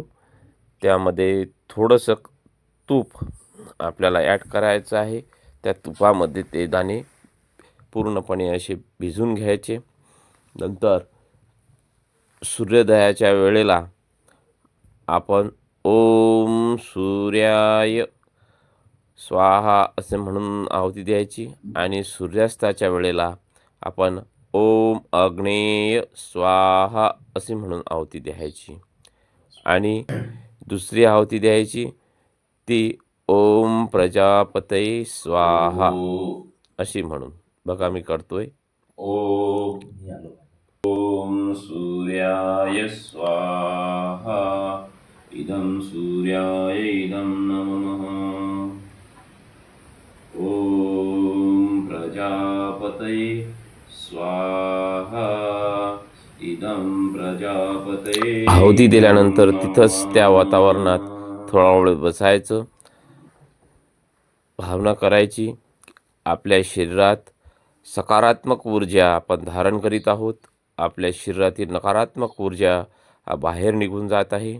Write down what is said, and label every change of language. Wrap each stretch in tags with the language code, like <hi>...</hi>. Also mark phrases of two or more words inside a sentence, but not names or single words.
<mr>त्यामध्ये थोडंसं तूप आपल्याला ॲड करायचं आहे. त्या तुपामध्ये ते दाणे पूर्णपणे असे भिजून घ्यायचे. नंतर सूर्योदयाच्या वेळेला आपण</mr> <sa>ओम सूर्याय स्वाहा</sa> <mr>असे म्हणून आहुती द्यायची आणि सूर्यास्ताच्या वेळेला आपण</mr> <sa>ओम अग्नेय स्वाहा</sa> <mr>असे म्हणून आहुती द्यायची. आणि दुसरी आहुती द्यायची ती</mr> <sa>ओम प्रजापतये स्वाहा</sa> <mr>अशी म्हणून. बघा मी करतोय.</mr> <sa>ओम सूर्याय स्वाहा इदं सूर्याय इदं नमः. ओम प्रजापतये स्वाहा इदं प्रजापतये.</sa> <mr>आहुती दिल्यानंतर तिथंच त्या वातावरणात थोडा वेळ बसायचं. भावना करायची आपल्या शरीरात सकारात्मक ऊर्जा आपण धारण करीत आहोत. आपल्या शरीरातील नकारात्मक ऊर्जा बाहेर निघून जात आहे.</mr>